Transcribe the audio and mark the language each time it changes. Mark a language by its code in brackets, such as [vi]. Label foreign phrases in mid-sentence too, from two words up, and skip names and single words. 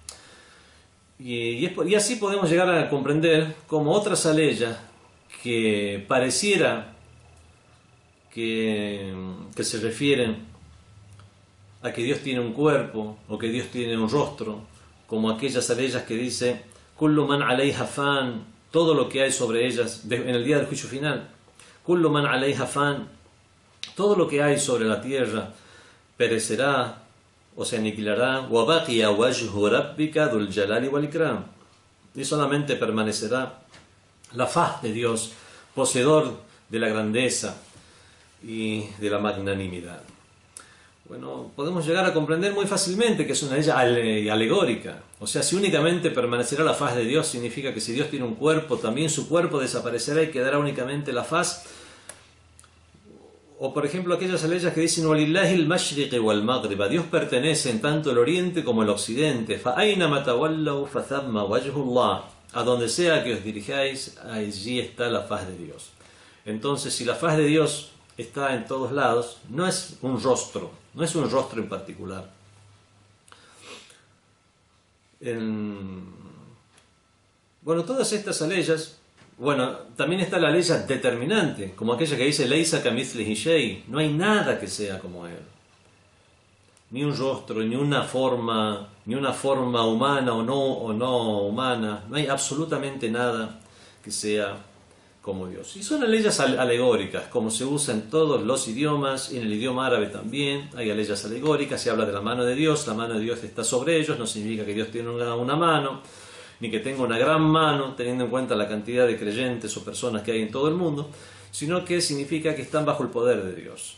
[es] Y así podemos llegar a comprender como otras aleyas que pareciera que se refieren a que Dios tiene un cuerpo o que Dios tiene un rostro, como aquellas aleyas que dice [ar] كل من عليها فان, [es] todo lo que hay sobre ellas en el día del juicio final. [ar] كل من عليها فان, [es] todo lo que hay sobre la tierra perecerá o se aniquilará. [ar] وبقى وجه ربك ذو الجلال والإكرام, [es] y solamente permanecerá la faz de Dios, poseedor de la grandeza y de la magnanimidad. Bueno, podemos llegar a comprender muy fácilmente que es una ley alegórica. O sea, si únicamente permanecerá la faz de Dios, significa que si Dios tiene un cuerpo, también su cuerpo desaparecerá y quedará únicamente la faz. O por ejemplo aquellas aleyas que dicen [ar] وَلِلَّهِ الْمَشْرِقِ وَالْمَغْرِبِ, [es] a Dios pertenecen tanto el oriente como el occidente. [ar] فَأَيْنَمَا تَوَلَّوْا فَثَمَّ وَجْهُ اللَّهِ, [es] a donde sea que os dirijáis, allí está la faz de Dios. Entonces, si la faz de Dios está en todos lados, no es un rostro, no es un rostro en particular. Bueno, todas estas aleyas, bueno, también está la ley determinante, como aquella que dice [ar] ليس كمثله شيء, [es] no hay nada que sea como Él. Ni un rostro, ni una forma humana o no humana, no hay absolutamente nada que sea como Dios. Y son aleyas alegóricas, como se usa en todos los idiomas, y en el idioma árabe también hay aleyas alegóricas, se habla de la mano de Dios está sobre ellos, no significa que Dios tiene una mano, ni que tenga una gran mano, teniendo en cuenta la cantidad de creyentes o personas que hay en todo el mundo, sino que significa que están bajo el poder de Dios.